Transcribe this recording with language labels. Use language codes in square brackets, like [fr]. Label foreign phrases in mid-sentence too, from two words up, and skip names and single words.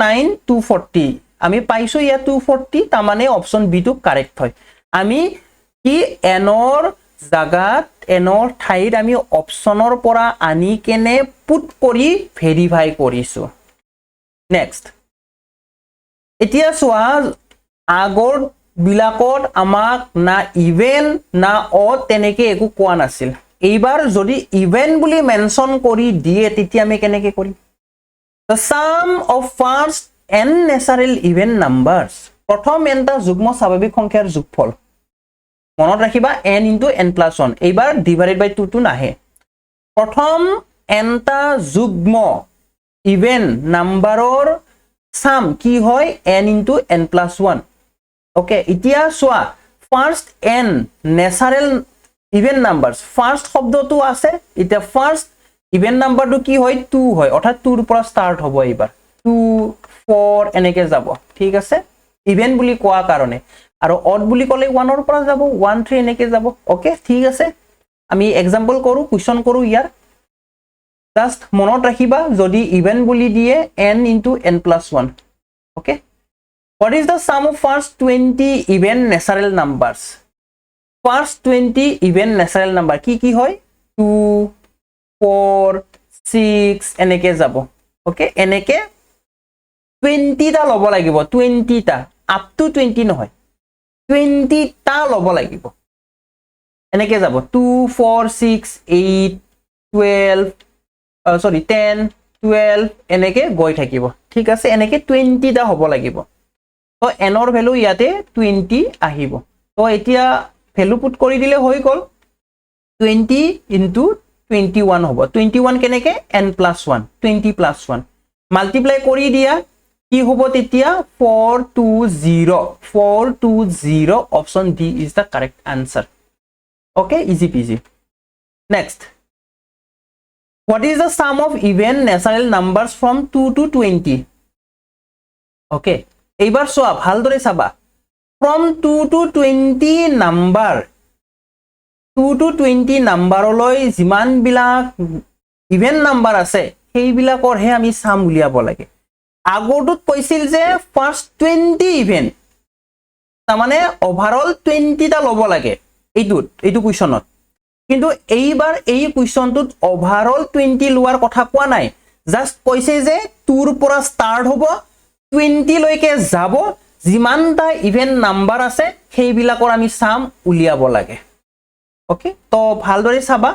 [as] 9 240 আমি পাইছো ইয়া 240 তা মানে [en] option B to correct [as] হয় আমি কি এনৰ জাগাত এনৰ ঠাইত আমি অপচনৰ পৰা আনি কেনে পুট কৰি ভেৰিফাই কৰিছো নেক্সট এতিয়া সোয়া আগৰ বিলাকত আমাক না ইভেন না অড তেনেকে একো কোৱা নাছিল এইবাৰ যদি ইভেন বুলি মেনশন কৰি দিয়ে তেতিয়া আমি কেনেকে কৰিম [en] the sum of first n natural even numbers [as] প্ৰথম nটা যুগ্ম স্বাভাৱিক সংখ্যাৰ যোগফল মনত ৰাখিবা [en] n into n plus 1 [as] এইবাৰ [en] divided by 2 [as] টো নাহে প্ৰথম nটা যুগ্ম ইভেন নাম্বাৰৰ সাম কি হয় [en] n into n plus 1 okay [as] এতিয়া সোয়া [en] first n natural even numbers first [as] শব্দটো আছে এটা ফার্স্ট ইভেন নাম্বারটো কি হয় 2 হয় অর্থাৎ 2 ৰ পৰা স্টার্ট হ'ব এবাৰ 2 4 এনেকে যাব ঠিক আছে ইভেন বুলি কোৱা কাৰণে আৰু অড বুলি ক'লে 1 ৰ পৰা যাব 1 3 এনেকে যাব ওকে ঠিক আছে আমি एग्जांपल কৰো কোৱেশ্চন কৰো ইয়াৰ জাস্ট মনত ৰাখিবা যদি ইভেন বুলি দিয়ে [en] n into n plus 1 okay what is the sum of first 20 even natural numbers first 20 even natural number [as] কি হয় 2 4 6 এনেকে যাব ওকে এনেকে 20 টা লব লাগিব 20 টা [en] up to 20 [as] নহয় 20 টা লব লাগিব এনেকে যাব 2 4 6 8 12 sorry 10 12 এনেকে গৈ থাকিব ঠিক আছে এনেকে 20 টা হ'ব লাগিব তো n ৰ ভ্যালু ইয়াতে 20 আহিব তো এতিয়া ভ্যালু পুট কৰি দিলে হৈ গল [en] 20 into 21 [as] হ'ব 21 কেনেকে [en] n plus 1 20 plus 1 [as] মাল্টিপ্লাই কৰি দিয়া কি হ'ব তেতিয়া [en] 420 option D is the correct answer okay easy peasy next what is the sum of even natural numbers from 2 to 20 okay [as] এইবাৰ সোয়া ভালদৰে চাবা [en] from 2 to 20 [as] number 2 to 20 নাম্বাৰলৈ যিমান বিলাক ইভেন নাম্বাৰ আছে সেই বিলাকৰ হে আমি সাম উলিয়াব লাগে আগৰটোত কৈছিল যে [en] first 20 even [as] তাৰমানে ওভাৰঅল 20 টা লব লাগে এইটো কোৱেশ্চনত কিন্তু এইবাৰ এই কোৱেশ্চনটোত ওভাৰঅল 20 লোৱাৰ কথা কোৱা নাই জাস্ট কৈছে যে 2 ৰ পৰা স্টাৰ্ট হ'ব 20 লৈকে যাব যিমানটা ইভেন নাম্বাৰ আছে সেই বিলাকৰ আমি সাম উলিয়াব লাগে ওকে তো ভালদৰে চাবা